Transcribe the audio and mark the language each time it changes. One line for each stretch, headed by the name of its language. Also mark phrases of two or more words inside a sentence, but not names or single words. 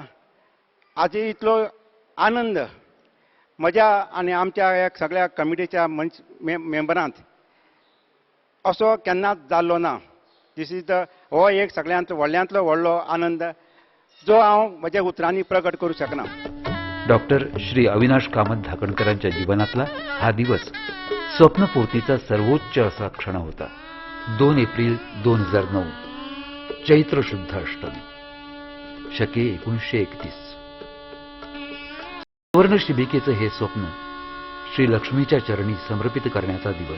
Konkani: आज इतलो आनंद म्हज्या आनी आमच्या ह्या सगळ्या कमिटीच्या मेंबरांत असो केन्नाच जाल्लो ना.
English: this is the
Konkani: हो एक सगळ्यांत व्हडल्यांतलो व्हडलो आनंद जो हांव म्हज्या उतरांनी प्रकट करूं शकना.
Marathi: डॉक्टर श्री अविनाश कामत धाकणकरांच्या जीवनातला हा दिवस स्वप्नपूर्तीचा सर्वोच्च असा क्षण होता. 2 एप्रिल 2009 चैत्र शुद्ध अष्टमी शके 1931. सुवर्ण शिबिकेचं हे स्वप्न श्री लक्ष्मीच्या चरणी समर्पित करण्याचा दिवस.